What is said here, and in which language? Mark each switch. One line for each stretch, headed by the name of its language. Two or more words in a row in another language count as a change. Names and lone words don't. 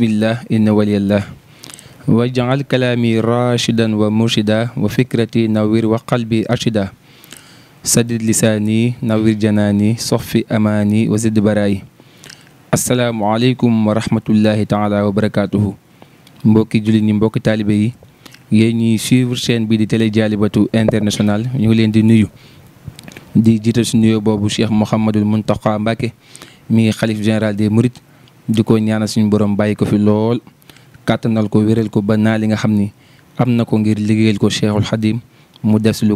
Arabic: الله إن ولي الله وجعل كلامي راشدا ومرشدا وفكرتي نوير وقلبي أرشدا سدد لساني نوير جناني صفي أماني وزد براي السلام عليكم ورحمة الله تعالى وبركاته
Wolof: mbokki jullit ñi mbokki taalibe yi yéen ñi
French: suivre chaîne
Wolof: bi di télé Djalibatou international ñu ngi leen di nuyu di jiital si nuyoo boobu Cheikh Mouhamadul Mountakha Mbacké mi xalif
French: général des Mourides
Wolof: di ko ñaanal suñu borom bàyyi ko fi lool kàttanal ko wéral ko ba naa li nga xam ni am na ko ngir liggéeyal ko Cheikhul Khadim mu def si lu